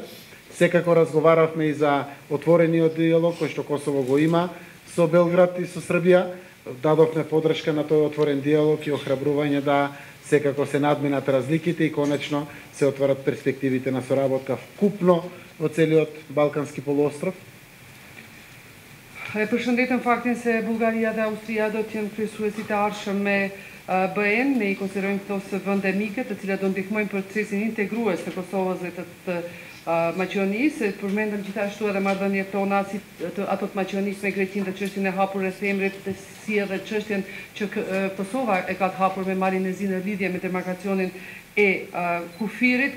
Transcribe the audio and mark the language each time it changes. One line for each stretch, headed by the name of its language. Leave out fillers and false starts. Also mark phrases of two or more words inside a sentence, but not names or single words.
Macedonian: Секако разговаравме и за отворениот диалог кој што Косово го има со Белград и со Србија. Дадовме подршка на тој отворен диалог и охрабрување да секако се надминат разликите и конечно се отварат перспективите на соработка вкупно во целиот Балкански полуостров.
Albanian: Përshëndetëm faktin se Bullgaria dhe Austria do të jenë kryesuesit e ardhshëm me BE-n, ne I konsiderojmë këto si vende mike, të cilat do ndihmojnë procesin integrues të Kosovës dhe të Maqedonisë. Përmendëm gjithashtu edhe marrëdhëniet tona si ato të Maqedonisë me Greqinë dhe çështjen e hapur rreth emrit, si edhe çështjen që Kosova e ka të hapur me Marinezinë në lidhje me demarkacionin e kufirit.